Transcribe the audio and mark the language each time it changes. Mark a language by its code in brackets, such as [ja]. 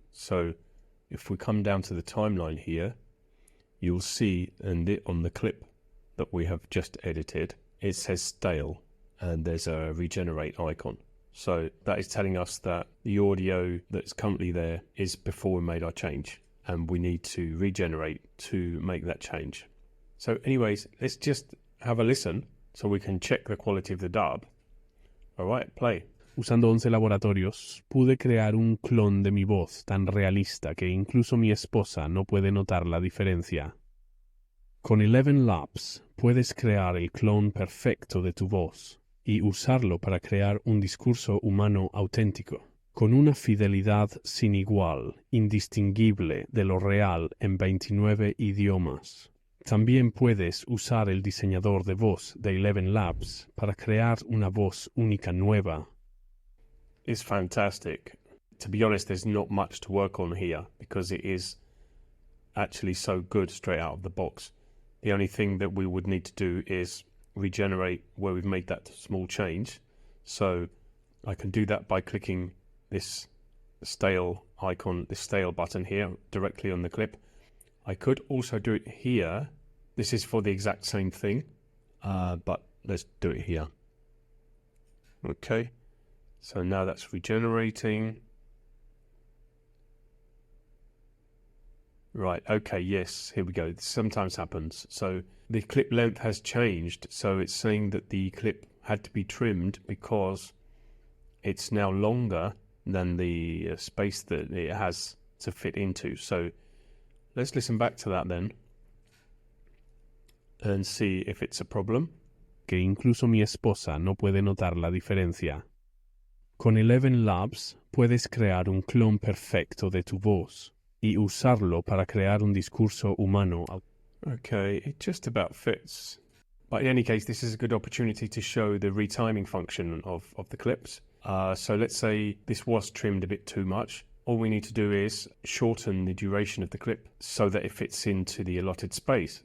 [en] So if we come down to the timeline here, you'll see on the clip that we have just edited, it says stale, and there's a regenerate icon. So that is telling us that the audio that's currently there is before we made our change, and we need to regenerate to make that change. So anyways, let's just have a listen so we can check the quality of the dub. All right, play. [es] Usando 11 laboratorios, pude crear un clon de mi voz tan realista que incluso mi esposa no puede notar la diferencia. Con 11 Labs puedes crear el clon perfecto de tu voz y usarlo para crear un discurso humano auténtico, con una fidelidad sin igual, indistinguible de lo real en 29 idiomas. También puedes usar el diseñador de voz de 11 Labs para crear una voz única nueva. [en] It's fantastic. To be honest, there's not much to work on here because it is actually so good straight out of the box. The only thing that we would need to do is regenerate where we've made that small change. So I can do that by clicking this stale icon, this stale button here directly on the clip. I could also do it here. This is for the exact same thing, but let's do it here. Okay, so now that's regenerating. Right, okay, yes, here we go. This sometimes happens. So the clip length has changed. So it's saying that the clip had to be trimmed because it's now longer than the space that it has to fit into. So let's listen back to that then and see if it's a problem. [es] Que incluso mi esposa no puede notar la diferencia. Con 11 Labs puedes crear un clon perfecto de tu voz y usarlo para crear un discurso humano. [en] Okay, it just about fits. But in any case, this is a good opportunity to show the retiming function of the clips. So let's say this was trimmed a bit too much. All we need to do is shorten the duration of the clip so that it fits into the allotted space.